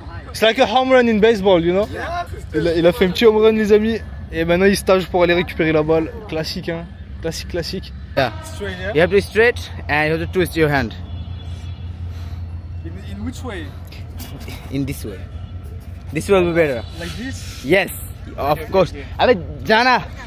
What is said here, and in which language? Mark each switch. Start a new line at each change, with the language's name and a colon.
English: It's like a home run in baseball, you know?
French: Il a fait un petit home run les amis. Et maintenant il stage pour aller récupérer la balle. Classique hein. Classique.
English: Yeah. Straight, yeah? You have to straight and you have to twist your hand. In which way? In this way. This will be better. Like this? Yes, of course.
Hindi: Abhi jana.